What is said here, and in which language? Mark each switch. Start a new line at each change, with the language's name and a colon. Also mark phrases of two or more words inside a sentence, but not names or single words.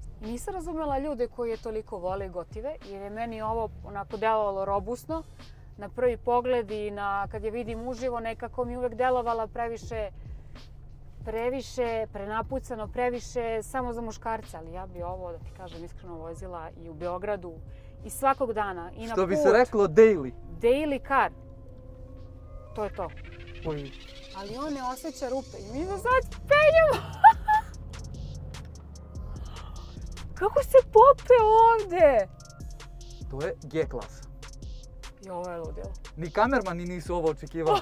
Serbian: Nisam razumjela ljude koji je toliko vole gotive, jer je meni ovo onako delovalo robusno. Na prvi pogled i kad je vidim uživo, nekako mi uvek delovala previše prenapucano, previše samo za muškarca. Ali ja bi ovo, da ti kažem iskreno, vozila i u Beogradu i svakog dana i na put. Što bi se reklo daily.
English: Daily car.
Serbian: To je to. Oj. Ali on ne osjeća rupe i mi se sad penjemo. Kako se pope ovdje? To je G-klasa. I ovo je ludilo. Ni kamermani nisu ovo očekivali.